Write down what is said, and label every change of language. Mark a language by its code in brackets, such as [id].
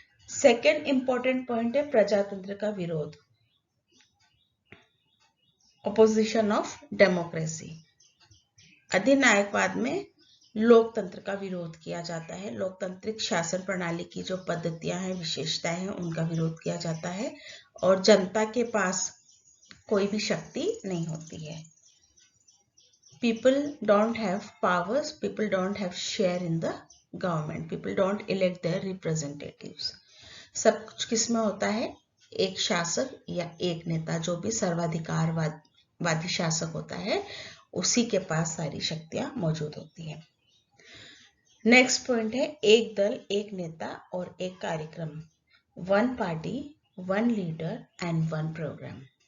[hi] Second important point है प्रजातंत्र का विरोध, [en] Opposition of democracy. [hi] अधिनायकवाद में लोकतंत्र का विरोध किया जाता है। लोकतांत्रिक शासन प्रणाली की जो पद्धतियां हैं, विशेषताएं हैं, उनका विरोध किया जाता है और जनता के पास कोई भी शक्ति नहीं होती है। [en] People don't have powers, people don't have share in the government, people don't elect their representatives. [hi] सब कुछ किसमें होता है? एक शासक या एक नेता, जो भी सर्वाधिकारवादी शासक होता है उसी के पास सारी शक्तियां मौजूद होती है। नेक्स्ट पॉइंट है एक दल, एक नेता और एक कार्यक्रम, [en] One party, one leader and one programme.